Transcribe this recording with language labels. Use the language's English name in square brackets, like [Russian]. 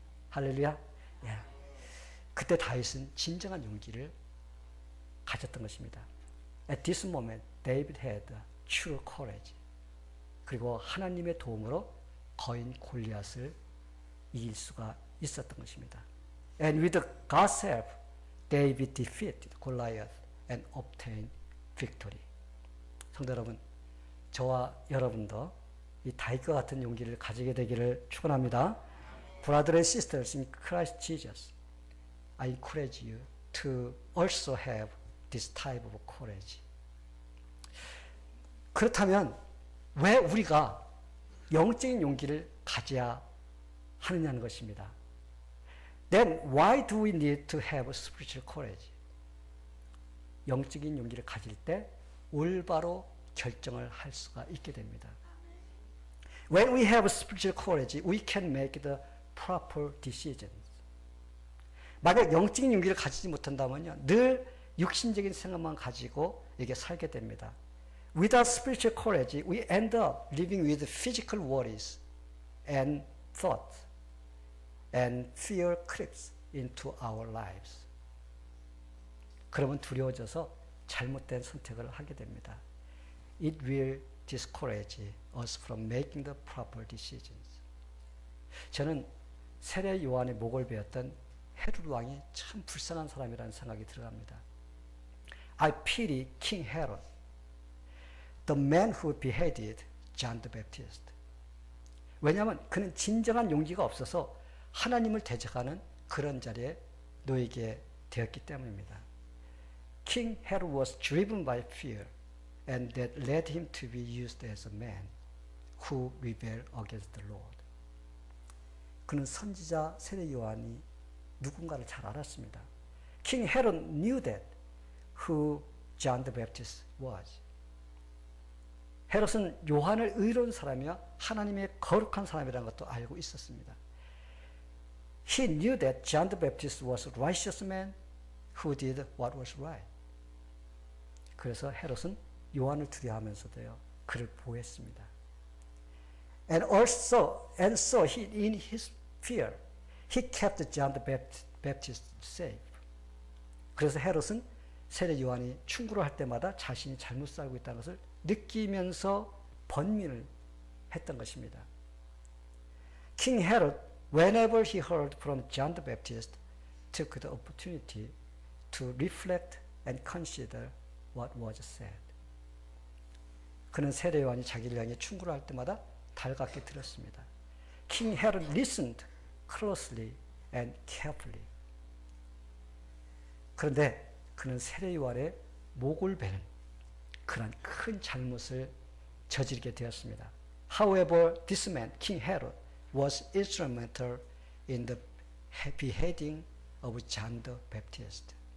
[Korean] 할렐루야. 예. 그때 다윗은 진정한 용기를 가졌던 것입니다. [English] At this moment, David had true courage. [Korean] 그리고 하나님의 도움으로 거인 골리앗을 이길 수가 있었던 것입니다. [English] And with God's help, David defeated Goliath and obtained victory. [Korean] 성도 여러분, 저와 여러분도 이 다윗과 같은 용기를 가지게 되기를 축원합니다. [English] Brothers and sisters in Christ Jesus, I encourage you to also have this type of courage. [Korean] 그렇다면 왜 우리가 영적인 용기를 가져야 하느냐는 것입니다. [English] Then why do we need to have spiritual courage? [Korean] 영적인 용기를 가질 때 올바로 결정을 할 수가 있게 됩니다. [English] When we have spiritual courage, we can make the proper decisions. [Korean] 만약 영적인 용기를 가지지 못한다면요, 늘 육신적인 생각만 가지고 이게 살게 됩니다. [English] Without spiritual courage, we end up living with physical worries and thoughts, and fear creeps into our lives. [Korean] 그러면 두려워져서 잘못된 선택을 하게 됩니다. [English] It will discourage us from making the proper decisions. [Korean] 저는 세례 요한의 목을 베었던 헤롯 왕이 참 불쌍한 사람이라는 생각이 들어갑니다. [English] I pity King Herod, the man who beheaded John the Baptist. [Korean] 왜냐하면 그는 진정한 용기가 없어서 하나님을 대적하는 그런 자리에 놓이게 되었기 때문입니다. [English] King Herod was driven by fear, and that led him to be used as a man who rebelled against the Lord. [Korean] 그는 선지자 세례 요한이 누군가를 잘 알았습니다. [English] King Herod knew that who John the Baptist was. [Korean] 헤롯은 요한을 의로운 사람이며 하나님의 거룩한 사람이라는 것도 알고 있었습니다. [English] He knew that John the Baptist was a righteous man who did what was right. [Korean] 그래서 헤롯은 요한을 두려워하면서도요, 그를 보호했습니다. [English] And so he, in his fear, he kept John the Baptist safe. [Korean] 그래서 헤롯은 세례 요한이 충고를 할 때마다 자신이 잘못 살고 있다는 것을 느끼면서 번민을 했던 것입니다. [English] King Herod, whenever he heard from John the Baptist, took the opportunity to reflect and consider what was said. [Korean] 그는 세례 요한이 자기를 향해 충고를 할 때마다 달갑게 들었습니다. [English] King Herod listened closely and carefully. [Korean] 그런데 그는 세례 요한의 목을 베는 그런 큰 잘못을 저지르게 되었습니다. [English] However, this man, King Herod, was instrumental in the beheading of John the Baptist.